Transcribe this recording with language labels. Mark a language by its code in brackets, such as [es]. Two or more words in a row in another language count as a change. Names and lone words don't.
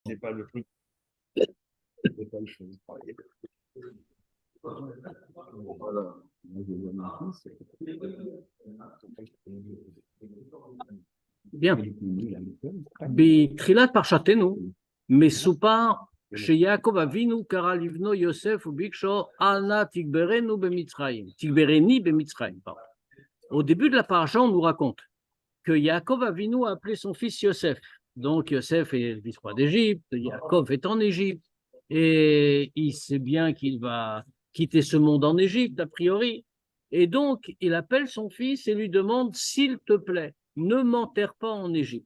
[fr] C'est pas le truc. C'est pas le chose. Voilà. Bien. [he] בתחילת פרשתנו מסופר שיעקב אבינו קרא לבנו יוסף וביקשו אנא תגברנו במצרים, תגברני במצרים. [fr] Au début de la paracha, on nous raconte que Yaakov Avinu a appelé son fils Yosef. Donc Yosef est le vice-roi d'Égypte, Yaakov est en Égypte, et il sait bien qu'il va quitter ce monde en Égypte, a priori. Et donc, il appelle son fils et lui demande, s'il te plaît, ne m'enterre pas en Égypte.